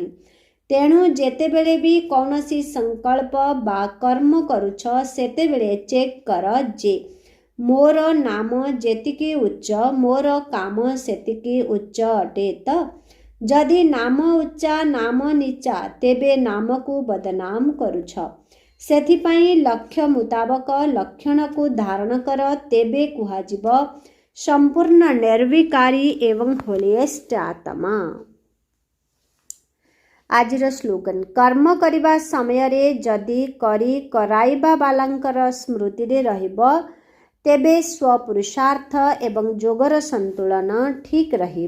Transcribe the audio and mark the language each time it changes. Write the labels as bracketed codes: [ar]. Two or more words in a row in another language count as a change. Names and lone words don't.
[or] ତେଣୁ ଯେତେବେଳେ ଭି କୌଣସି ସଂକଳ୍ପ ବା କର୍ମ କରୁଛ ସେତେବେଳେ ଚେକ କର ଯେ ମୋର ନାମ ଯେତିକି ଉଚ୍ଚ ମୋର କାମ ସେତିକି ଉଚ୍ଚ ଅଟେ ତ। ଯଦି ନାମ ଉଚ୍ଚା ନାମ ନୀଚା ତେବେ ନାମ କୁ ବଦନାମ କରୁଛ। ସେଥିପାଇଁ ଲକ୍ଷ୍ୟ ମୁତାବକ ଲକ୍ଷଣକୁ ଧାରଣ କର, ତେବେ କୁହାଯିବ ସମ୍ପୂର୍ଣ୍ଣ ନିର୍ବିକାରୀ ଏବଂ ହୋଲିଏଷ୍ଟ ଆତ୍ମା। ଆଜିର ସ୍ଲୋଗାନ, କର୍ମ କରିବା ସମୟରେ ଯଦି କରି କରାଇବା ବାଲାଙ୍କର ସ୍ମୃତିରେ ରହିବ, ତେବେ ସ୍ୱପୁରୁଷାର୍ଥ ଏବଂ ଯୋଗର ସନ୍ତୁଳନ ଠିକ୍ ରହିବ।